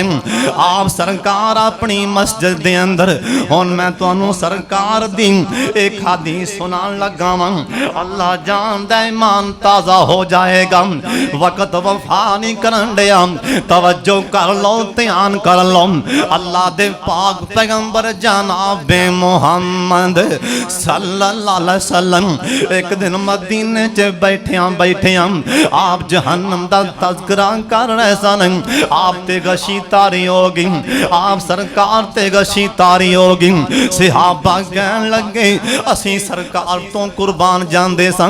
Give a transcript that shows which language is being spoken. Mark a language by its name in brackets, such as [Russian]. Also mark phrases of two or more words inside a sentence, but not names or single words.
[Punjabi] آپ سرکار اپنی مسجد دے اندر ہن میں تہانوں سرکار دی اک حدیث سنان لگا واں. اللہ جاندا ایمان تازہ ہو جائے گا. وقت وفا نہیں کرن دیا، توجہ کر لو، دھیان کر لو. اللہ دے پاک پیغمبر جناب محمد [Arabic] صلى الله عليه وسلم [Punjabi] اک دن مدینے چ بیٹھیا آپ جہنم دا تذکرہ کر رہے سن. آپ تے غشی طاری ہو گئی، آپ سرکار تے غشی طاری ہو گئی. صحابہ کہن لگے اسیں سرکار توں قربان جاندے سن.